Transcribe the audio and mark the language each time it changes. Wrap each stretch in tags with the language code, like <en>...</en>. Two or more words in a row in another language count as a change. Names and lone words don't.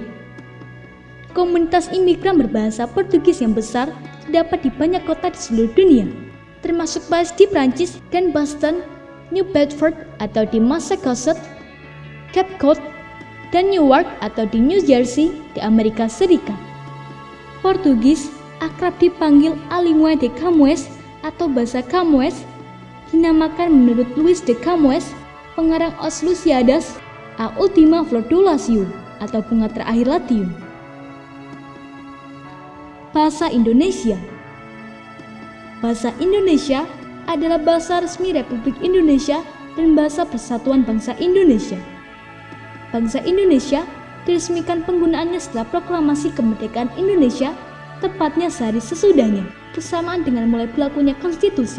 <id>Komunitas imigran berbahasa Portugis yang besar terdapat di banyak kota di seluruh dunia, termasuk Paris di Prancis dan Boston, New Bedford atau di Massachusetts, Cape Cod, dan Newark atau di New Jersey di Amerika Serikat. Portugis akrab dipanggil</id> <pt>A Língua de Camões</pt> <id>atau bahasa Camões, dinamakan menurut Luís de Camões, pengarang Os Lusíadas,</id> <pt>A Última Flor do Lácio</pt> <id>atau bunga terakhir Latium. Bahasa Indonesia. Bahasa Indonesia adalah bahasa resmi Republik Indonesia dan bahasa Persatuan Bangsa Indonesia. Bangsa Indonesia diresmikan penggunaannya setelah proklamasi kemerdekaan Indonesia, tepatnya sehari sesudahnya, bersamaan dengan mulai berlakunya konstitusi.</id>